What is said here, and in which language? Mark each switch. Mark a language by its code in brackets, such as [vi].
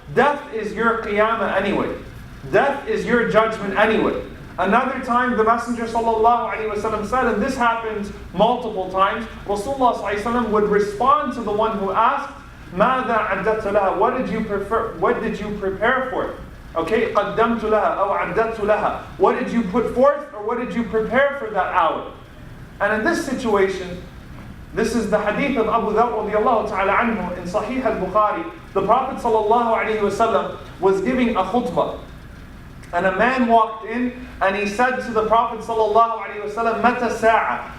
[en] Death is your qiyamah anyway. Death is your judgment anyway. Another time the Messenger ﷺ said, and this happens multiple times, Rasulullah ﷺ would respond to the one who asked, [ar] ماذا عددت لها? [en] What did you prepare for it? [ar] Okay, قدمت لها أو عددت لها. [en] What did you put forth or what did you prepare for that hour? And in this situation, this is the hadith of Abu Dharr radiallahu ta'ala anhu in Sahih al-Bukhari. The Prophet ﷺ was giving a khutbah. And a man walked in and he said to the Prophet ﷺ, [ar] Mata sa'a?